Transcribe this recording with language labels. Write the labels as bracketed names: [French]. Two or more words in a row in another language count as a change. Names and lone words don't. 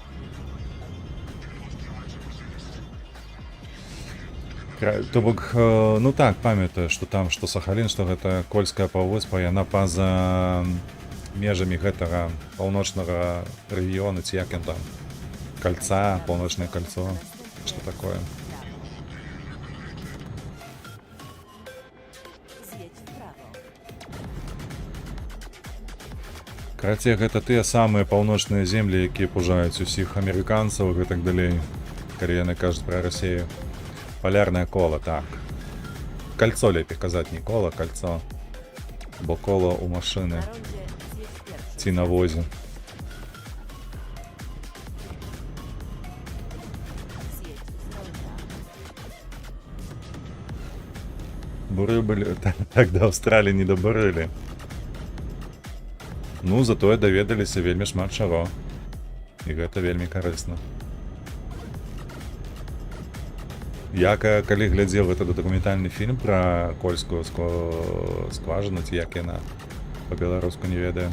[Belarusian] То бок, ну так, памятаю, што там, што Сахалін, што гэта Кольская паўвыспа, яна па-за межамі гэтага паўночнага рэгіёну, ці як ён там, кальца, паўночнае кольцо, што такое. [Polish] Zjedź w prawo. [Belarusian] Карацей, гэта тыя самыя паўночныя землі, якія пужаюць усіх амерыканцаў і гэтак далей, калі яны кажуць пра Расію. Полярное коло, так. Кольцо лепей казаць, не коло, кольцо. Бо коло у машыны [Polish] Na rondzie zjedź pierwszy. [Belarusian] ці на возе. [Polish] Zjedź z ronda. [Belarusian] Буры былі, так да Аўстраліі не дабурылі. Ну, затое даведаліся вельмі шмат чаго. І гэта вельмі карысна. Я калі глядзеў гэты дакументальны фільм пра кольскую скважыну, ці як яна па-беларуску не ведаю,